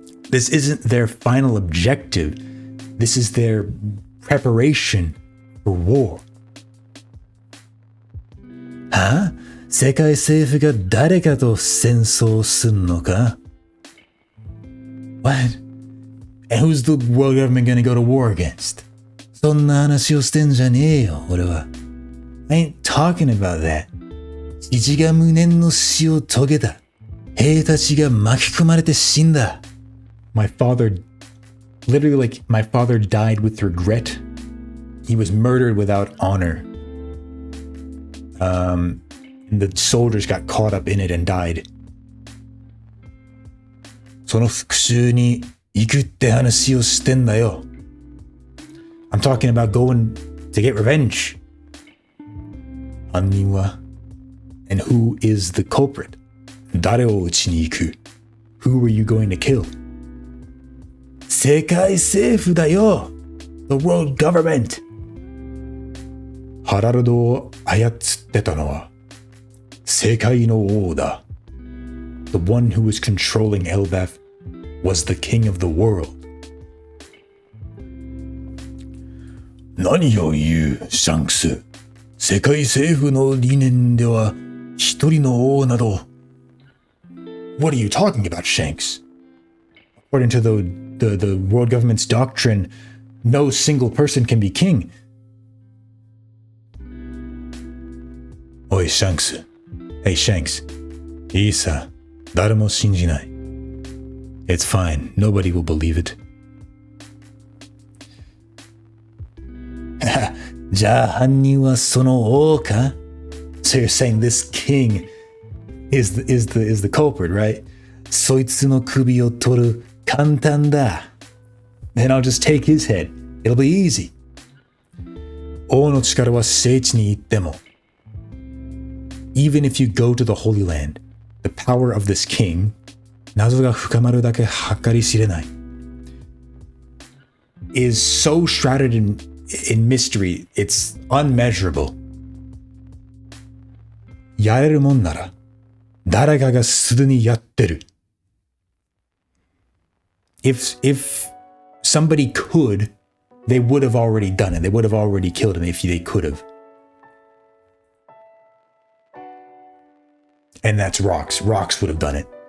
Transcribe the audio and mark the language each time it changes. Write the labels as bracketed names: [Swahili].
[English] This isn't their final objective. This is their preparation for war. [Japanese] は？世界政府が誰かと戦争すんのか？ [English] What? And who's the world government gonna go to war against? [Japanese] そんな話をしてんじゃねえよ、俺は。 [English] I ain't talking about that. [Japanese] 父が無念の死を遂げた。兵たちが巻き込まれて死んだ。 [English] My father died with regret. He was murdered without honor. And the soldiers got caught up in it and died. [Japanese] その復讐に行くって話をしてんだよ。 [English] I'm talking about going to get revenge. [Japanese] 犯人は [English] And who is the culprit? [Japanese] 誰を撃ちに行く [English] Who were you going to kill? [Japanese] 世界政府だよ [English] The world government. [Japanese] ハラルドを操ってたのは世界の王だ [English] The one who was controlling Elbaf was the king of the world. [Japanese] 何を言う、シャンクス。世界政府の理念では一人の王など。 [English] What are you talking about, Shanks? According to the world government's doctrine, no single person can be king. [Japanese] おい、シャンクス。 [English] Hey, Shanks. [Japanese] いいさ。誰も信じない。 [English] It's fine. Nobody will believe it. [Japanese] じゃあ犯人はその王か [English] So you're saying this king is the culprit, right? [Japanese] そいつの首を取る簡単だ [English] Then I'll just take his head. It'll be easy. [Japanese] 王の力は聖地に行っても [English] even if you go to the Holy Land, the power of this king, [Japanese] 謎が深まるだけ計り知れない, [English] is so shrouded in mystery, it's unmeasurable. [Japanese] やれるもんなら、誰かがすでにやってる. [English] If somebody could, they would have already done it. They would have already killed him if they could have. And that's Rocks. Rocks would have done it.